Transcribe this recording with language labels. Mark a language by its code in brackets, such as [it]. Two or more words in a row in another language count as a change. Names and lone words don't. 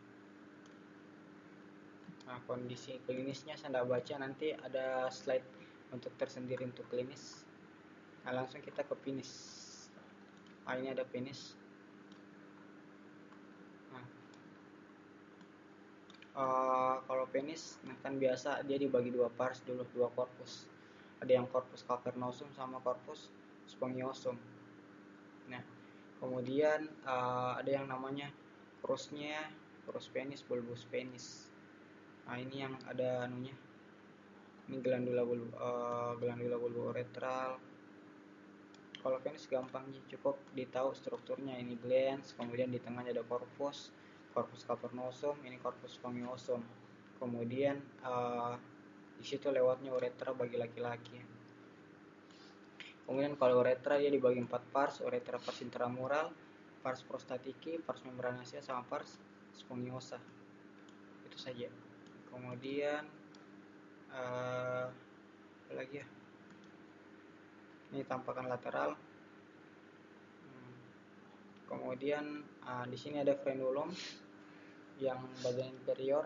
[id] Nah, kondisi klinisnya saya tidak baca, nanti ada slide untuk tersendiri untuk klinis. Nah, langsung kita ke penis. Ini ada penis. Kalau penis kan biasa dia dibagi 2 pars dulu, 2 korpus. Ada yang corpus cavernosum sama corpus spongiosum. Nah, kemudian ada yang namanya crusnya, crus penis, bulbus penis. Nah, ini yang ada anunya. Ini glandula bulbo-uretral. Kalau penis gampang cukup ditahu strukturnya, ini glans, kemudian di tengahnya ada corpus cavernosum, ini corpus spongiosum. Kemudian di situ lewatnya uretra bagi laki-laki. Kemudian kalau uretra dia dibagi 4 pars, uretra pars intramural, pars prostatiki, pars membranaceae, sama pars spongiosa. Itu saja. Kemudian apa lagi ya? Ini tampakan lateral. Kemudian di sini ada frenulum yang bagian inferior.